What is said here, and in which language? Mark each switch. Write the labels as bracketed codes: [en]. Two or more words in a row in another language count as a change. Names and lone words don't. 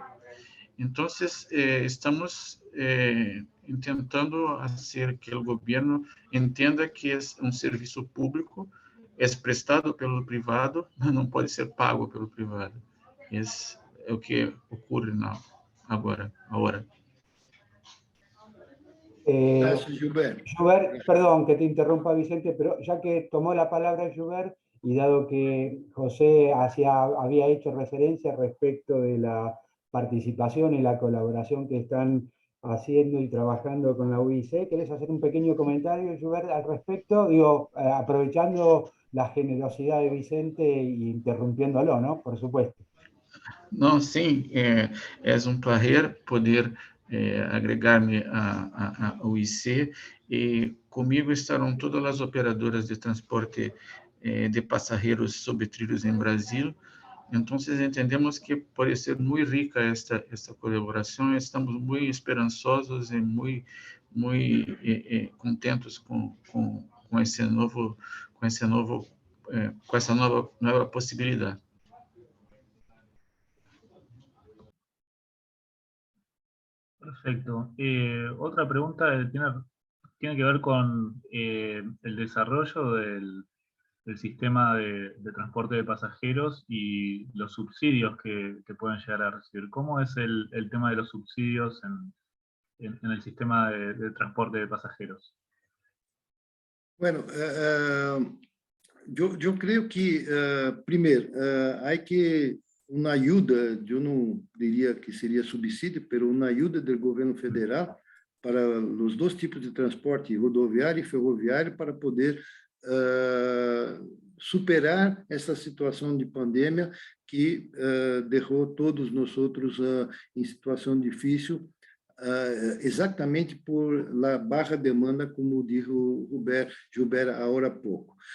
[pt] Então, estamos tentando fazer que o governo entenda que é um serviço público, é prestado pelo privado, mas não pode ser pago pelo privado. Esse é o que ocorre agora. [es] Joubert, perdón que te interrumpa, Vicente, pero ya que tomó la palabra Joubert, y dado que José había hecho referencia respecto de la participación y la colaboración que están haciendo y trabajando con la UIC, ¿querés hacer un pequeño comentario, Joubert, al respecto? Digo, aprovechando la generosidad de Vicente y interrumpiéndolo, ¿no? Por supuesto. [pt] Não, sim, é um prazer poder agregar-me ao IC, e comigo estarão todas as operadoras de transporte de passageiros sobre trilhos em Brasil. Então, entendemos que pode ser muito rica esta colaboração. Estamos muito esperançosos e muito contentos com essa nova possibilidade. [es] Perfecto. Otra pregunta tiene que ver con el desarrollo del sistema de transporte de pasajeros y los subsidios que pueden llegar a recibir. ¿Cómo es el tema de los subsidios en el sistema de transporte de pasajeros? Bueno, yo creo que, primero, hay que [pt] uma ajuda, eu não diria que seria subsídio, mas uma ajuda do governo federal para os dois tipos de transporte, rodoviário e ferroviário, para poder superar essa situação de pandemia que deixou todos nós em situação difícil, exatamente por la baixa demanda, como disse Gilberto agora há pouco.